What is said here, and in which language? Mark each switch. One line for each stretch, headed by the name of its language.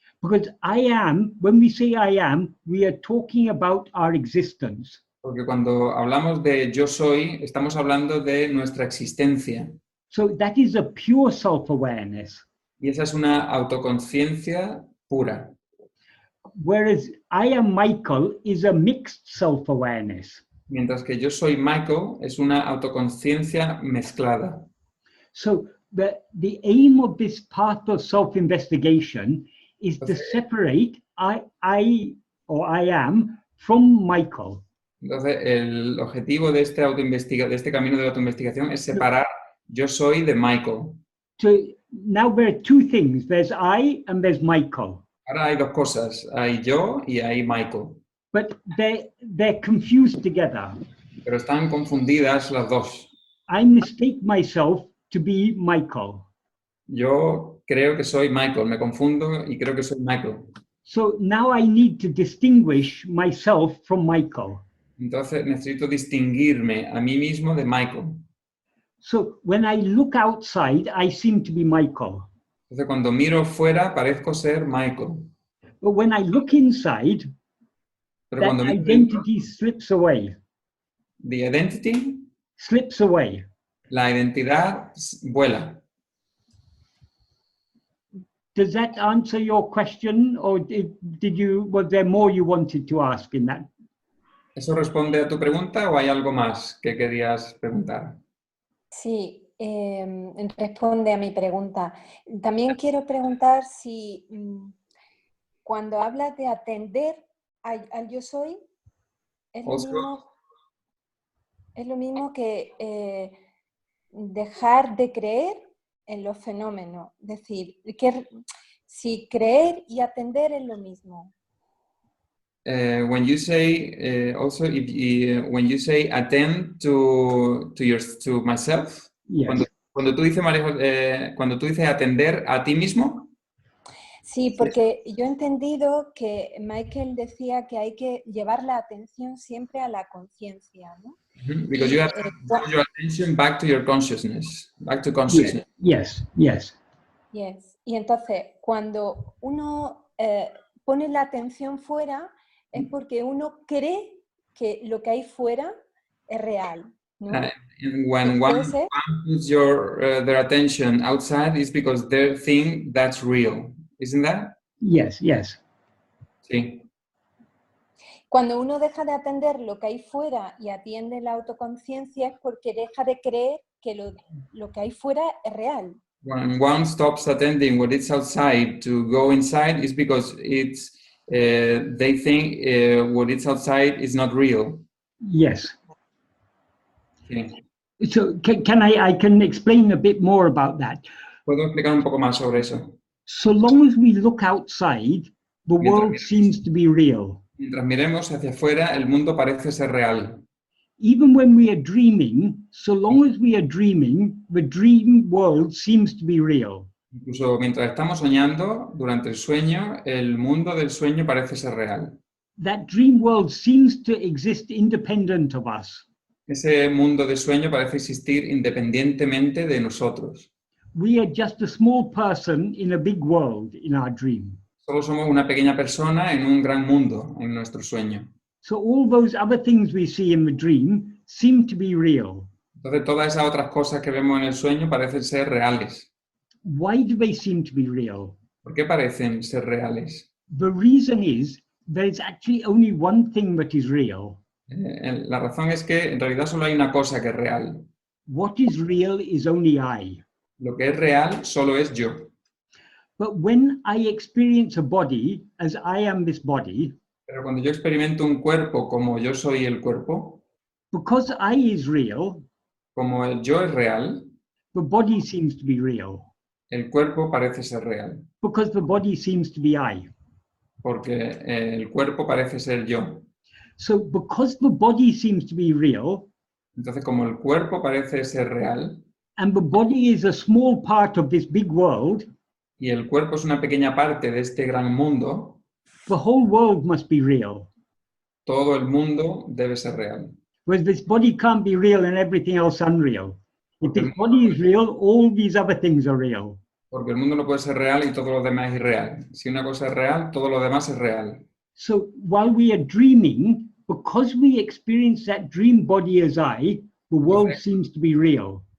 English: Because I am, when we say I am, we are talking about our existence.
Spanish: Porque cuando hablamos de yo soy, estamos hablando de nuestra existencia.
English: So that is a pure self-awareness.
Spanish: Y esa es una autoconciencia pura.
English: Whereas I am Michael is a mixed self-awareness.
Spanish: Mientras que yo soy Michael es una autoconciencia mezclada.
English: So the aim of this path of self-investigation is to separate I am from Michael.
Spanish: Entonces, el objetivo de este camino de autoinvestigación es separar yo soy de Michael.
English: So now there are two things. There's I and there's Michael.
Spanish: Ahora hay dos cosas, hay yo y hay Michael.
English: But they're confused together.
Spanish: Pero están confundidas las dos.
English: I mistake myself to be Michael.
Spanish: Yo creo que soy Michael, me confundo y creo que soy Michael.
English: So now I need to distinguish myself from Michael.
Spanish: Entonces necesito distinguirme a mí mismo de Michael.
English: So when I look outside, I seem to be Michael.
Spanish: Entonces cuando miro fuera parezco ser Michael.
English: But when I look inside,
Spanish: Pero
English: that
Spanish: cuando miro
English: identity slips away. the identity, Slips away.
Spanish: la identidad vuela.
English: Does that answer your question, or was there more you wanted to ask in that?
Spanish: ¿Eso responde a tu pregunta o hay algo más que querías preguntar? Sí, responde a mi pregunta. También quiero preguntar si cuando hablas de atender al yo soy, es lo mismo que dejar de creer en los fenómenos. Es decir, que si creer y atender es lo mismo.
English: When you say also when you say attend to myself, Yes.
Spanish: cuando tú dices atender a ti mismo. Sí, porque yo he entendido que Michael decía que hay que llevar la atención siempre a la conciencia, ¿no?
English: Because you have to draw your attention back to your consciousness, back to consciousness. Yes. Yes.
Spanish: Y entonces, cuando uno pone la atención fuera, es porque uno cree que lo que hay fuera es real, ¿no?
English: And when one puts their attention outside, is because they think that's real, isn't that? Yes.
Spanish: Sí. Cuando uno deja de atender lo que hay fuera y atiende la autoconciencia es porque deja de creer que lo que hay fuera es real.
English: When one stops attending what is outside to go inside, is because it's they think what is outside is not real. Yes.
Spanish: Sí.
English: So I can explain a bit more about that.
Spanish: ¿Puedo explicar un poco más sobre eso?
English: So long as we look outside, the world seems to be real.
Spanish: Mientras miremos hacia afuera, el mundo parece ser real.
English: Even when we are dreaming, so long as we are dreaming, the dream world seems to be real.
Spanish: Incluso mientras estamos soñando, durante el sueño, el mundo del sueño parece ser real.
English: That dream world seems to exist independent of us.
Spanish: Ese mundo de sueño parece existir independientemente de nosotros.
English: We are just a small person in a big world in our dream.
Spanish: Solo somos una pequeña persona en un gran mundo en nuestro sueño.
English: So all those other things we see in the dream seem to be real.
Spanish: Entonces todas esas otras cosas que vemos en el sueño parecen ser reales.
English: Why do they seem to be real?
Spanish: ¿Por qué parecen ser reales?
English: The reason is there is actually only one thing that is real.
Spanish: La razón es que en realidad solo hay una cosa que es real.
English: What is real is only I.
Spanish: Lo que es real solo es yo.
English: But when I experience a body as I am this body,
Spanish: Pero cuando yo experimento un cuerpo como yo soy el cuerpo,
English: because I is real,
Spanish: como el yo es real,
English: the body seems to be real.
Spanish: el cuerpo parece ser real.
English: Because the body seems to be I.
Spanish: Porque el cuerpo parece ser yo.
English: So because the body seems to be real,
Spanish: Entonces, como el cuerpo parece ser real
English: and the body is a small part of this big world,
Spanish: y el cuerpo es una pequeña parte de este gran mundo,
English: the whole world must be real.
Spanish: todo el mundo debe ser real.
English: Whereas this body can't be real and everything else unreal. If this body is real, all these other things are real.
Spanish: Porque el mundo no puede ser real y todo lo demás es irreal. Si una cosa es real, todo lo demás es real.
English: So while we are dreaming, because we experience that dream body as I, the world seems to be real.